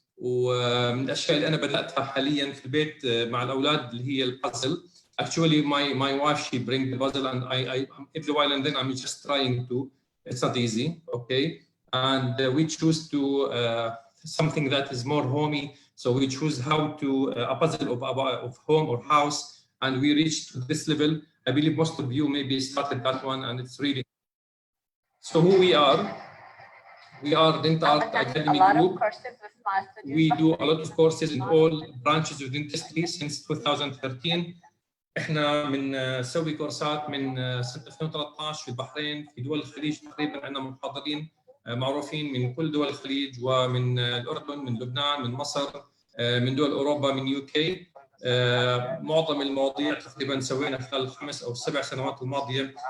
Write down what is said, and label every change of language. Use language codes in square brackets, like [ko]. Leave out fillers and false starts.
[ar] ومن الاشياء اللي انا بداتها حاليا في البيت مع الاولاد اللي هي البازل. [en] Actually, my wife, she brings the puzzle, and I every while and then I'm just trying to. It's not easy, okay? And we choose to something that is more homey. So we choose how to a puzzle of home or house, and we reached to this level. I believe most of you maybe started that one, and it's really. So who we are Dent Art Academy Group. We do a lot of courses in all branches of dentistry since 2013. [ar] احنا بنسوي كورسات من سنه 2013 في البحرين، في دول الخليج تقريبا عندنا محاضرين معروفين من كل دول الخليج، ومن الاردن، من لبنان، من مصر، من دول اوروبا، من UK. معظم المواضيع تقريبا سوينا خلال ال5 أو 7 سنوات الماضيه.